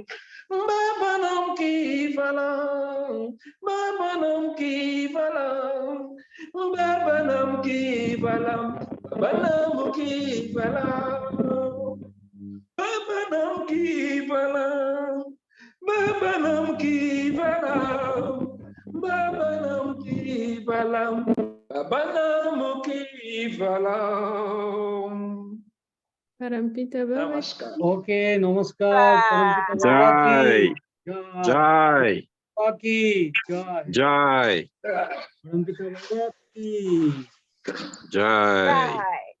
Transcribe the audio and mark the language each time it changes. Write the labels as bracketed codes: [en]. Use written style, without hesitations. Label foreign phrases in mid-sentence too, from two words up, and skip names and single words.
[hi] बाबा नाम केवलम्, बाबा नाम केवलम्, बाबा नाम केवलम्, बाबा नाम केवलम्, बाबा नाम केवलम्, बाबा नाम केवलम्, बाबा नाम केवलम्, बाबा नाम केवलम्. परमपिता बाबा. Namaskar. Okay, नमस्कार। परमपिता बाबा की. Jai. Paki. Jai. Jai. परमपिता बाबा की. Jai. Right.